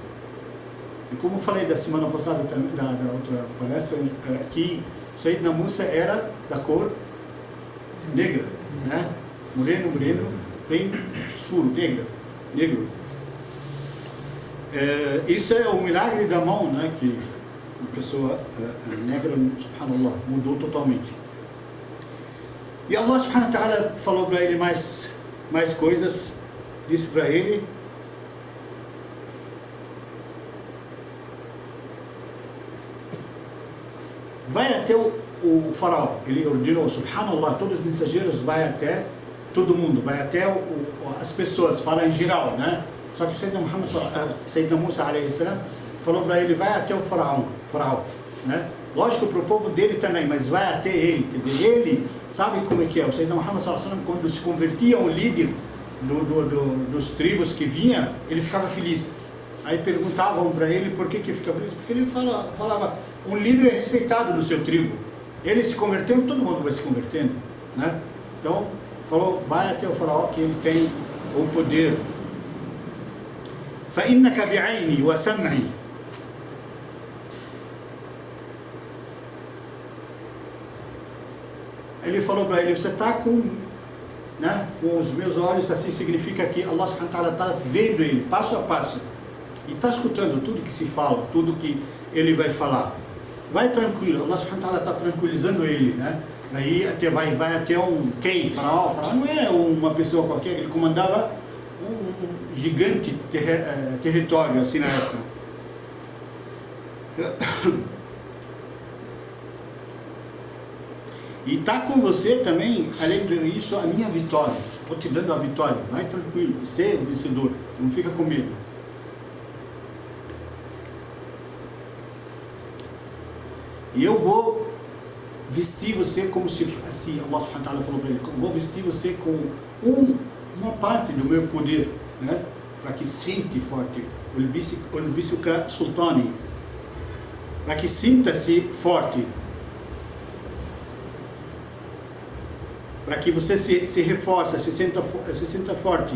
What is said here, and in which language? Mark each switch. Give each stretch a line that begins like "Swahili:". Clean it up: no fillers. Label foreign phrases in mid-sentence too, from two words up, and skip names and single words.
Portuguese: E como eu falei da semana passada, da outra palestra, que Sayyidina Musa era da cor negra, né? Moreno, bem escuro, negro. Isso é o milagre da mão, né? Que uma pessoa negra, subhanallah, mudou totalmente. E
Arabic: الله سبحانه وتعالى
Portuguese: falou para ele mais coisas, disse para ele: vai até o faraó. Ele ordenou, subhanallah, todos os mensageiros vai até todo mundo, vai até as pessoas, fala em geral, né? Só que Sayyidina Musa
Arabic: عليه السلام
Portuguese: falou para ele: vai até o faraó, né? Lógico para o povo dele também, mas vai até ele. Quer dizer, ele sabe como é que é. O Sayyidina Muhammad
Arabic: صلى الله عليه وسلم,
Portuguese: quando se convertia um líder dos tribos que vinha, ele ficava feliz. Aí perguntavam para ele por que ficava feliz. Porque ele falava: um líder é respeitado no seu tribo. Ele se convertendo, todo mundo vai se convertendo, né? Então, falou: vai até o faraó, que ele tem o poder.
Arabic: فَإِنَّكَ بِعَيْنِي وَسَمْعِي.
Portuguese: Ele falou para ele: você está com os meus olhos, assim significa que
Arabic: الله سبحانه وتعالى
Portuguese: está vendo ele, passo a passo, e está escutando tudo que se fala, tudo que ele vai falar. Vai tranquilo,
Arabic: الله سبحانه وتعالى
Portuguese: está tranquilizando ele, né? Aí vai até faraó. Faraó não é uma pessoa qualquer, ele comandava um gigante território, assim, na época. E está com você também, além disso, a minha vitória. Estou te dando a vitória. Vai tranquilo, você é o vencedor. Não fica com medo. E eu vou vestir você como se, assim,
Arabic: الله سبحانه وتعالى
Portuguese: falou para ele: vou vestir você com uma parte do meu poder, né? Para que sente forte.
Arabic: ألبسك سلطاني.
Portuguese: Para que sinta-se forte. Para que você se reforce, se sinta forte.